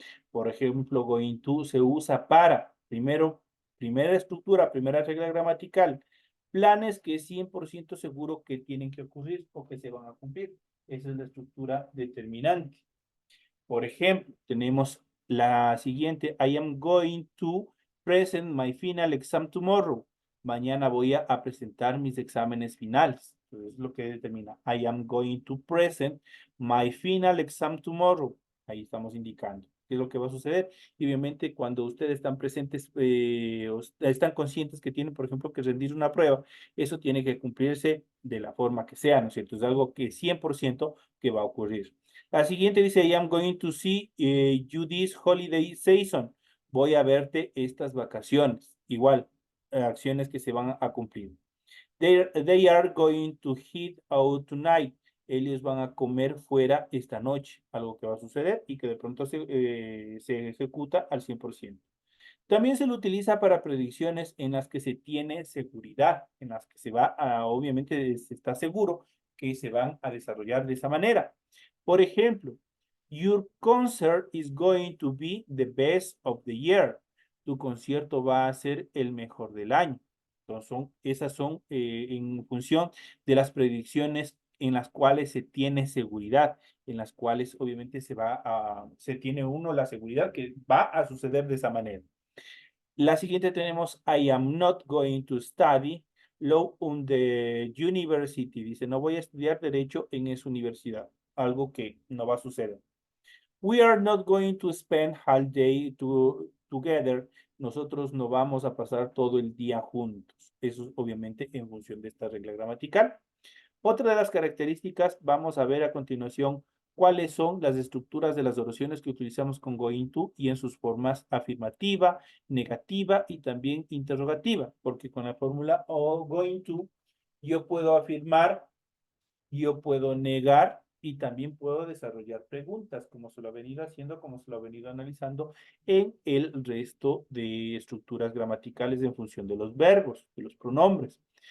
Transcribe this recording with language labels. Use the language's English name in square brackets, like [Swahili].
[Spanish] Por ejemplo, going to se usa para, primera estructura, primera regla gramatical, planes que es 100% seguro que tienen que ocurrir o que se van a cumplir. Esa es la estructura determinante. Por ejemplo, tenemos la siguiente, [English] I am going to present my final exam tomorrow. [Spanish] Mañana voy a presentar mis exámenes finales. Entonces, es lo que determina. [English] I am going to present my final exam tomorrow. [Spanish] Ahí estamos indicando qué es lo que va a suceder. Y obviamente cuando ustedes están presentes, o están conscientes que tienen, por ejemplo, que rendir una prueba, eso tiene que cumplirse de la forma que sea, ¿no es cierto? Es algo que 100% que va a ocurrir. La siguiente dice, [English] I am going to see you this holiday season. [Spanish] Voy a verte estas vacaciones. Igual, acciones que se van a cumplir. [English] They are going to eat out tonight. [Spanish] Ellos van a comer fuera esta noche. Algo que va a suceder y que de pronto se ejecuta al 100%. También se lo utiliza para predicciones en las que se tiene seguridad, en las que se va a, obviamente, se está seguro que se van a desarrollar de esa manera. Por ejemplo, [English] your concert is going to be the best of the year. [Spanish] Tu concierto va a ser el mejor del año. Entonces, esas son en función de las predicciones en las cuales se tiene seguridad, en las cuales obviamente se tiene uno la seguridad que va a suceder de esa manera. La siguiente tenemos, [English] I am not going to study law on the university. [Spanish] Dice, no voy a estudiar derecho en esa universidad. Algo que no va a suceder. [English] We are not going to spend all day together. [Spanish] Nosotros no vamos a pasar todo el día juntos. Eso es obviamente en función de esta regla gramatical. Otra de las características, vamos a ver a continuación cuáles son las estructuras de las oraciones que utilizamos con going to y en sus formas afirmativa, negativa y también interrogativa, porque con la fórmula o going to yo puedo afirmar, yo puedo negar y también puedo desarrollar preguntas, como se lo ha venido haciendo, como se lo ha venido analizando en el resto de estructuras gramaticales en función de los verbos, de los pronombres.